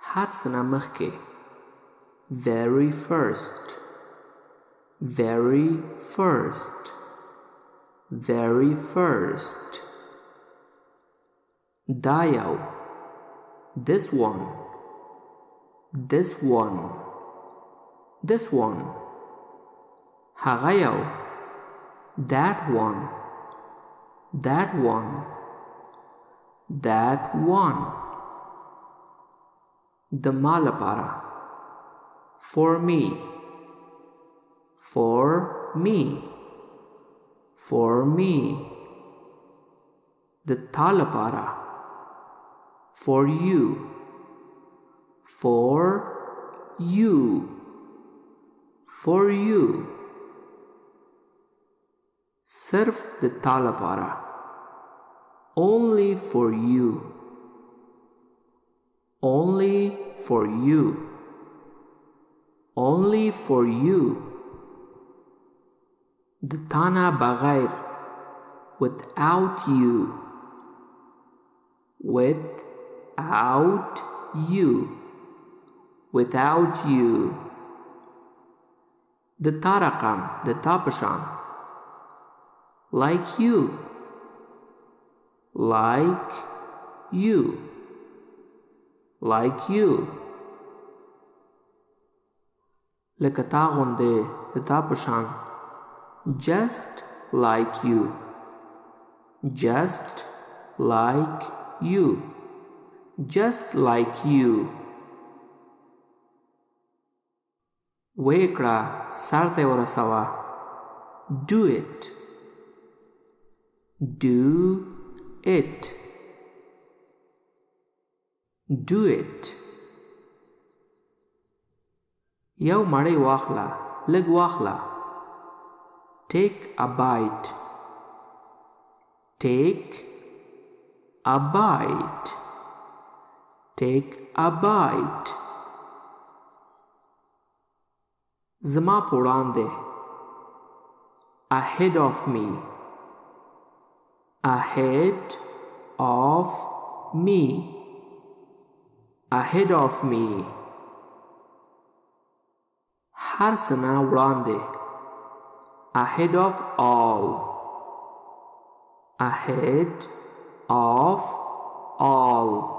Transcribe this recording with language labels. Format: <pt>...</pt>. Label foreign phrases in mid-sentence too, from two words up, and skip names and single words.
<ps>هر څه نه مخکې.</ps> <en>Very first. Very first. Very first.</en> <ps>دا یو.</ps> <en>This one. This one. This one.</en> <ps>هغه یو.</ps> <en>That one. That one. That one.</en> <ps>د ما لپاره.</ps> <en>For me. For me. For me.</en> <ps>د تا لپاره.</ps> <en>For you. For you. For you.</en> <ps>صرف د تا لپاره.</ps> <en>Only for you. Only for you. Only for you.</en> <ps>د تا نه بغیر.</ps> <en>Without you. Without you. Without you.</en> <ps>د تا رقم. د تا پشان.</ps> <en>Like you. Like you. Like you.</en> <ps>لکه تا غوندې د تا پشان.</ps> <en>Just like you. Just like you. Just like you.</en> <ps>ویکړه سر ته ورسوه.</ps> <en>Do it. Do it. Do it.</en> <ps>یو مړۍ واخله. لږ واخله.</ps> <en>Take a bite. Take a bite. Take a bite.</en> <ps>زما په وړاندې.</ps> <en>Ahead of me. Ahead of me. Ahead of me.</en> <ps>هر څه نه وړاندې.</ps> <en>Ahead of all. Ahead of all.</en>